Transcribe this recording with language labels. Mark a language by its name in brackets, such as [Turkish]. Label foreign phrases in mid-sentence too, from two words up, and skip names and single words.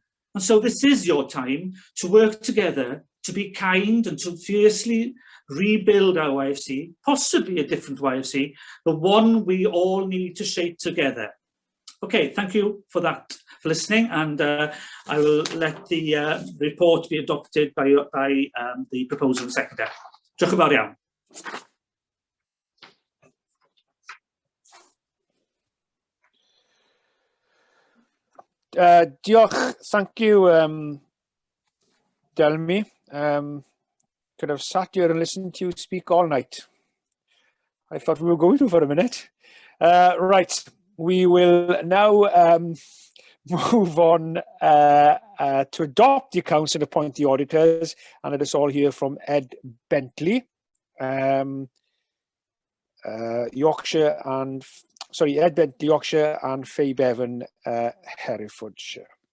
[English] And so this is your time to work together, to be kind and to fiercely rebuild our YFC, possibly a different YFC, the one we all need to shape together. Okay, thank you for that, for listening, and I will let the report be adopted by the proposal secretary. [Welsh] Diolch yn fawr iawn. Diolch, [English] thank you, Delmi. Could have sat here and listened to you speak all night. I thought we were going to for a minute. Right, we will now move on to adopt the accounts and appoint the auditors, and it is all here from Ed Bentley, Yorkshire and Ed Bentley, Yorkshire, and Faye Bevan, Herefordshire.